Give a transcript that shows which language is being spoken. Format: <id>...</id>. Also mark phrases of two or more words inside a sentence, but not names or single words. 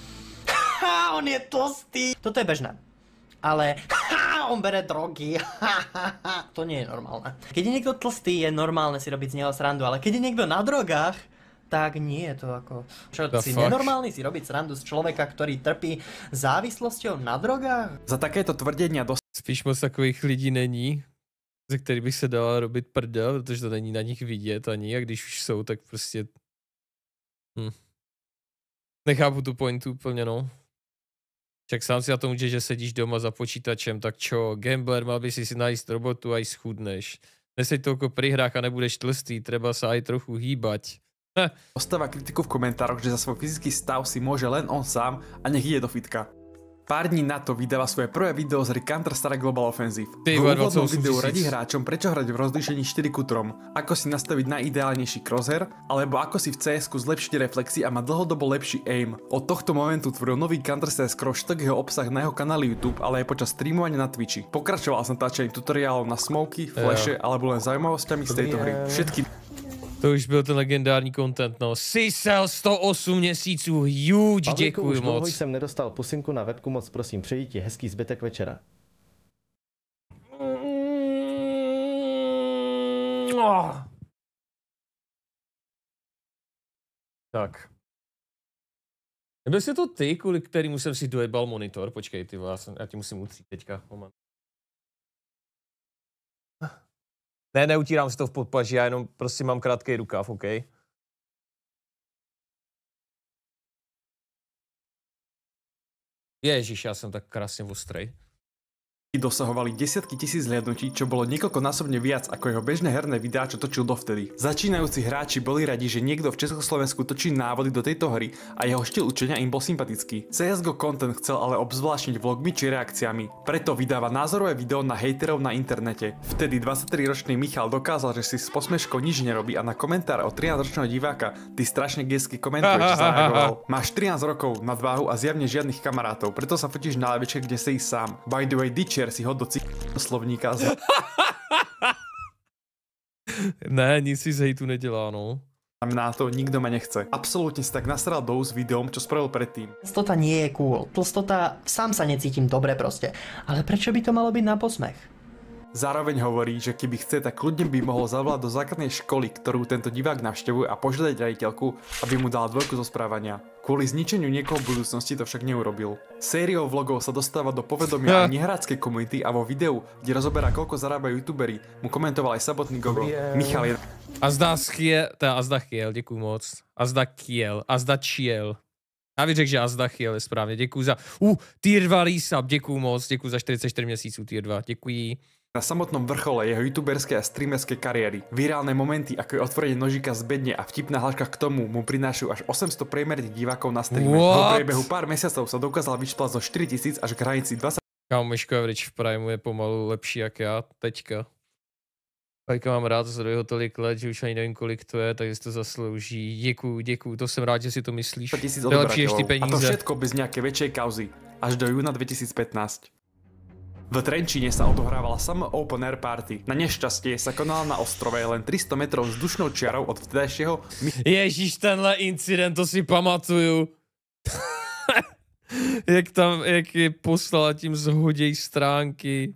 <sk>On je tlstý! Toto je bežné. Ale on bere drogy. To nie je normálne. Keď je niekto tlstý, je normálne si robiť z neho srandu, ale keď je niekto na drogách, tak nie je to ako... Čo, si nenormálny si robiť srandu z človeka, ktorý trpí závislosťou na drogách? Za takéto tvrdenia</sk> <cs>Spíš moc takových lidí není, ze kterých by se dala robit prdel, protože to není na nich vidět ani, a když už jsou, tak prostě... Nechápu tu pointu úplně, no.</cs> <sk>Však sám si na to může, že sedíš doma za počítačem, tak čo, gambler, mal by si nájsť robotu a aj schudneš. Neseď toľko pri hrách a nebudeš tlstý, treba sa aj trochu hýbať. Dostáva kritiku v komentároch, že za svoj fyzický stav si môže len on sám a nech ide do fitka. Pár dní na to vydáva svoje prvé video z hry Counter-Strike Global Offensive. V úvodnom videu radí hráčom, prečo hrať v rozlíšení 4:3, ako si nastaviť najideálnejší crosshair, alebo ako si v CS-ku zlepšiť reflexy a mať dlhodobo lepší aim. Od tohto momentu tvoril nový Counter-Strike Crosshack jeho obsah na jeho kanáli YouTube, ale aj počas streamovania na Twitchi. Pokračoval som natáčaním tutoriálov na smoky, flashe alebo len zaujímavosťami z tejto hry. Všetky</sk> <cs>To už byl ten legendární content, no. Sisel 108 měsíců, huge, děkuji už moc. Dlouho jsem nedostal pusinku na webku, moc prosím, přeji ti hezký zbytek večera. Tak. Nebyl jsi to ty, kvůli kterému jsem si dojebal monitor? Počkej, ty, já ti musím utřít teďka, moment. Ne, neutírám si to v podpaži, já jenom prostě mám krátký rukáv, OK? Ježiš, já jsem tak krásně ostrej.</cs> <sk>Dosahovali desiatky tisíc zhliadnutí, čo bolo niekoľkonásobne viac ako jeho bežné herné videá, čo točil dovtedy. Začínajúci hráči boli radi, že niekto v Československu točí návody do tejto hry a jeho štýl učenia im bol sympatický. CSGO content chcel ale obzvláštniť vlogmi či reakciami, preto vydáva názorové video na hejterov na internete. Vtedy 23-ročný Michal dokázal, že si s posmeškou nič nerobí a na komentár od 13-ročného diváka ty strašne gejský komentuješ zareagoval. Máš 13 rokov, nadváhu a zjavne žiadnych kamarátov, preto sa fotíš na lavičke, kde sedíš sám.</sk> <en>By the way,</en> <sk>si ho do slovníka</sk> <cs>Ne, nic si z hejtu nedělá, no.</cs> <sk>Na to nikto ma nechce. Absolútne si tak nasral do úst videom, čo spravil predtým. Tlstota nie je cool. Tlstota, sám sa necítim dobre proste. Ale prečo by to malo byť na posmech? Zároveň hovorí, že keby chce, tak kľudne by mohol zavolať do základnej školy, ktorú tento divák navštevuje a požiadať riaditeľku, aby mu dala dvojku zo správania. Kvôli zničeniu niekoho v budúcnosti to však neurobil. Sériou vlogov sa dostáva do povedomia aj nehráckej komunity a vo videu, kde rozoberá, koľko zarábajú youtuberi, mu komentoval aj samotný Gogo. Michal je...</sk> <cs>Azdachiel, děkuju moc. Azdachiel. Já bych řekl, že Azdachiel je správně. Děkuju za... tier 2 resub, děkuju moc. Děkuju za 44 měsíců tier 2. Děkuji.</cs> <sk>Na samotnom vrchole jeho youtuberskej a streamerskej kariéry. Virálne momenty, ako je otvorenie nožíka z bedne a vtipná hláška k tomu, mu prinášajú až 800 priemerných divákov na streame. Po priebehu pár mesiacov sa dokázal vyšplať zo 4000 až k hranici 20.</sk> <cs>Kámo, Myško Average v Primeu je pomalu lepší jak já teďka. Pajka mám rád, za jeho tolik let, že už ani nevím, kolik to je, takže si to zaslouží. Děkuju, to jsem rád, že si to myslíš. To je lepší ještě peníze.</cs> <sk>A to všetko bez nejakej väčšej kauzy. Až do júna 2015. V Trenčíne sa odohrávala sama open air party. Na nešťastie sa konala na ostrove len 300 metrov vzdušnou čiarou od vtedajšieho...</sk> <cs>Ježíš, tenhle incident, to si pamatuju. jak je poslala tím zhoděj stránky.</cs>